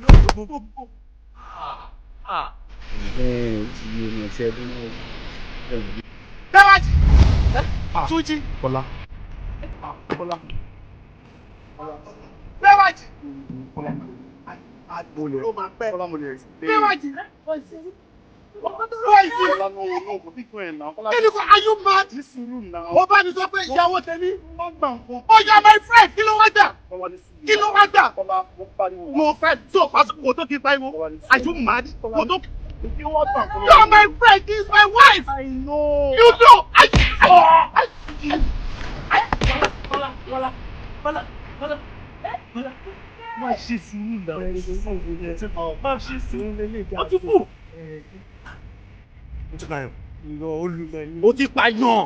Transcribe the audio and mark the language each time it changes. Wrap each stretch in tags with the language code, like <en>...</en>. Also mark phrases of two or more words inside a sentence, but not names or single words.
<yo>Bẹ́wàjì! Túnjí! Kọ́lá. Bẹ́wàjì! Bẹ́wàjì!</yo> <en>Are you mad?</en> <yo>Ó bá mi sọ pé ìyàwó tèmi. Ó yá</yo> <en>my friend,</en> <yo>kí ló wá gbà? Mo fẹ́ tó pàṣípò tó kí pariwo.</yo> <en>Are you mad? You are my friend, this is my wife. I know. You know.</en> <yo>Má ṣe sùúrù náà. Má ṣe sùúrù lélẹ̀. Ó ti kú. Ó ti pààyàn.</yo>